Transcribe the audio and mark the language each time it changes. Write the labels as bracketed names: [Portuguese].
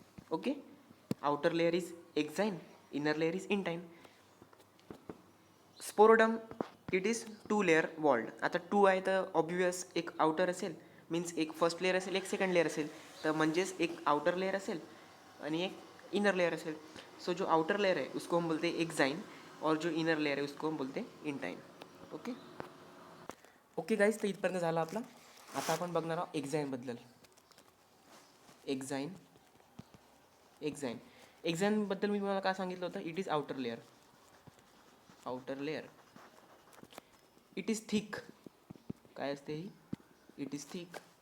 [English] Okay, outer layer is exine, inner layer is intine. Sporoderm it is 2 layer walled. [Marathi] आता 2 आहे तर obvious एक outer असेल, मीन्स एक फर्स्ट लेअर असेल, एक सेकंड लेअर असेल, तर म्हणजेच एक आउटर लेअर असेल आणि एक इनर लेअर असेल. [Hindi] सो जो आउटर लेअर है उसको हम बोलते हैं एक्साइन और जो इनर लेअर है उसको हम बोलते हैं इंटाइन. [Marathi] ओके ओके गाईज, तर इथपर्यंत झालं आपला. आता आपण बघणार आहोत एक्झाईनबद्दल. एक्झाईन एक्झाईनबद्दल मी तुम्हाला काय सांगितलं होतं, [English] It is outer layer. Outer layer it is thick. [Marathi] काय असते ही? [English] It is thick.